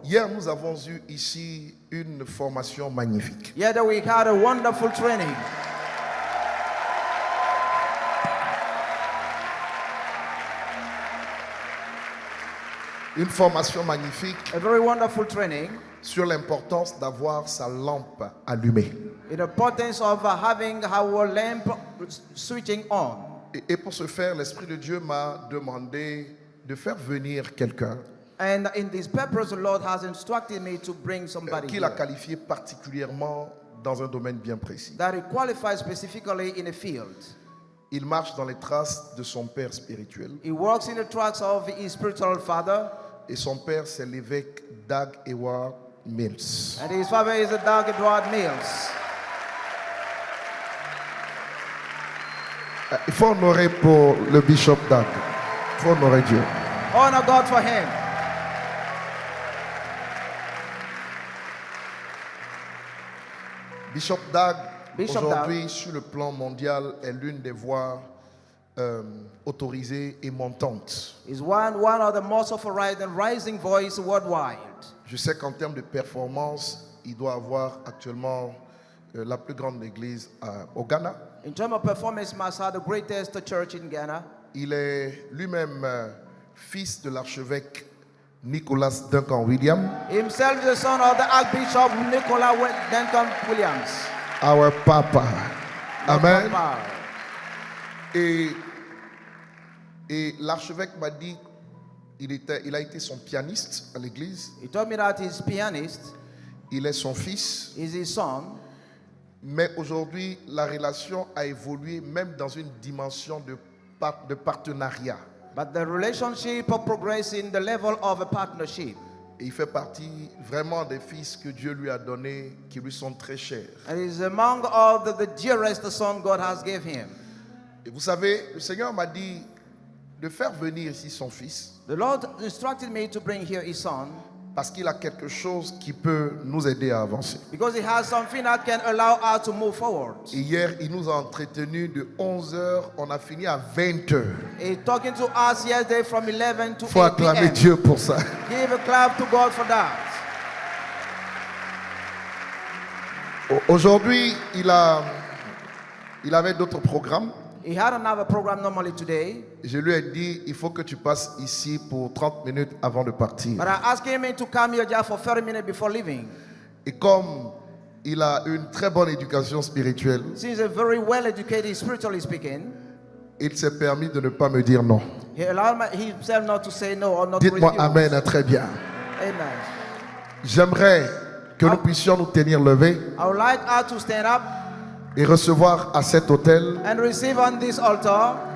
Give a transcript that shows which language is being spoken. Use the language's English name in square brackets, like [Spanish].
[French] Hier, nous avons eu ici une formation magnifique. [English] Yet we had a wonderful training. [French] Une formation magnifique [English] A very wonderful training [French] sur l'importance d'avoir sa lampe allumée. [English] in the importance of having our lamp switching on. [French] Et pour ce faire, l'Esprit de Dieu m'a demandé de faire venir quelqu'un [English] And in this purpose, the Lord has instructed me to bring somebody [French] qu'il a [English] here [French] qualifié particulièrement dans un domaine bien précis. [English] that he qualifies specifically in a field. [French] Il marche dans les traces de son père spirituel. [English] He works in the tracks of his spiritual father, [French] Et son père, c'est l'évêque Doug Ewart Mills. [English] and his father is Doug Edward Mills. [French] Il faut honorer pour le bishop Doug. Il faut honorer Dieu. [English] Honor God for him. Bishop Doug, Bishop [French] aujourd'hui, sur le plan mondial, est l'une des voix autorisées et montantes. [English] He's one of the most authorized and rising voice worldwide. [French] Je sais qu'en termes de performance, il doit avoir actuellement la plus grande église au Ghana. [English] In terms of performance, he must have the greatest church in Ghana. [French] Il est lui-même fils de l'archevêque Nicholas Duncan Williams. [English] Himself the son of the Archbishop Nicola Duncan Williams. Our Papa. Amen. Papa. [French] Et l'archevêque m'a dit il a été son pianiste à l'église. [English] He told me that he's pianist, [French] Il est son fils. [English] he's his son. [French] Mais aujourd'hui, la relation a évolué même dans une dimension de partenariat. [English] But the relationship progressed in the level of a partnership. [French] Et il fait partie vraiment des fils que Dieu lui a donnés, qui lui sont très chers. [English] And he's among all the dearest son God has given him. [French] Et vous savez, le Seigneur m'a dit de faire venir ici son fils, [English] The Lord instructed me to bring here his son [French] parce qu'il a quelque chose qui peut nous aider à avancer. [English] because he has something that can allow us to move forward. [French] Et hier, il nous a entretenus de 11h, on a fini à 20h. [English] He's talking to us yesterday from 11 to [French] Il faut [English] 8 [French] acclamer [English] p.m. [French] Dieu pour ça. [English] Give a clap to God for that. [French] Aujourd'hui, il avait d'autres programmes. [English] He had another program normally today, [French] Je lui ai dit, il faut que tu passes ici pour 30 minutes avant de partir. [English] but I asked him to come here just for 30 minutes before leaving. [French] Et comme il a une très bonne éducation spirituelle, [English] Since he's very well educated, spiritually speaking, [French] il s'est permis de ne pas me dire non. [English] he allowed himself not to say no or not to [French] Dites-moi [English] refuse. [French] Amen, très bien. Amen. J'aimerais que nous puissions nous tenir levés [English] I would like us to stand up [French] et recevoir à cet autel [English] and receive on this altar